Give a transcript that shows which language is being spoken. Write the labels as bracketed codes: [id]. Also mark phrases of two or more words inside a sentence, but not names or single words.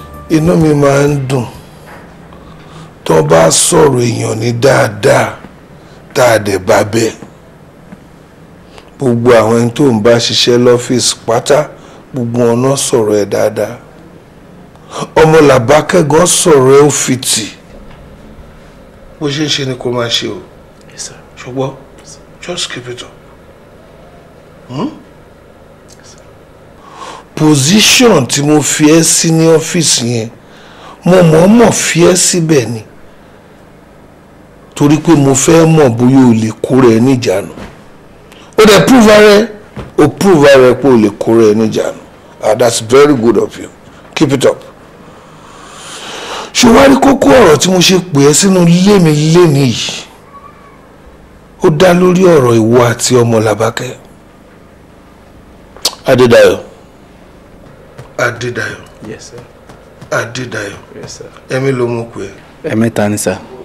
[yo] Inú mi máa ń dùn tó bá sọ̀rọ̀ èèyàn ní dáadáa, tá a dẹ̀ bá bẹ́ẹ̀. Gbogbo àwọn ẹni tó ń bá ṣiṣẹ́ lọ́fíìsì pátá, gbogbo wọn náà sọ̀rọ̀ ẹ dáadáa. Ọmọ Làbákẹ́ gan sọ̀rọ̀ ẹ ó fi tì. Bó ṣe ń ṣe ni kó máa ṣe o. [en] Yes, sir. [yo] Ṣùgbọ́n, [en] just keep it up. Hmm? Yes, sir. [yo] Position tí mo fi ẹ́ sí ní ọ́fíìsì yẹn, mo mọ̀ọ́mọ̀ fi ẹ́ síbẹ̀ ni. Torí pé mo fẹ́ mọ̀ bóyá o lè kóra ẹ níjànú. O dẹ̀ prove ara ẹ, o prove ara ẹ pé o lè kóra ẹ níjànú. [en] Ah, that's very good of you. Keep it up. [yo] Ṣé wàá rí kókó ọ̀rọ̀ tí mo ṣe pè ẹ́ sínú ilé mi lénìí yìí? Ó dá lórí ọ̀rọ̀ ìwọ àti ọmọ Làbákẹ́. Adédayọ̀. Adédayọ̀. [en] Yes, sir. [yo] Adédayọ̀. [en] Yes, sir. [yo] Ẹ̀mí ló mú pé. Ẹ̀mẹ́ta ni, sir.